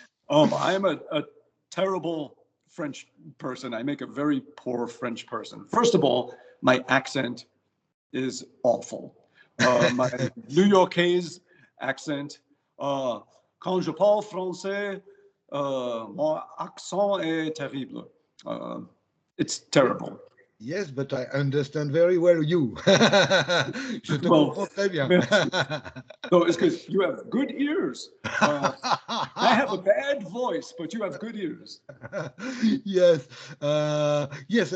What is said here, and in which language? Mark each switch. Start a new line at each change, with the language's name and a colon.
English: I am a terrible French person. I make a very poor French person. First of all, my accent is awful. My New Yorkese accent.
French: Quand je parle français, mon accent est terrible.
English: It's terrible. Yes, but I understand very well you.
French: Je te
English: Well,
French: comprends très bien.
English: merci. No, it's because you have good ears. I have a bad voice, but you have good ears. Yes, yes.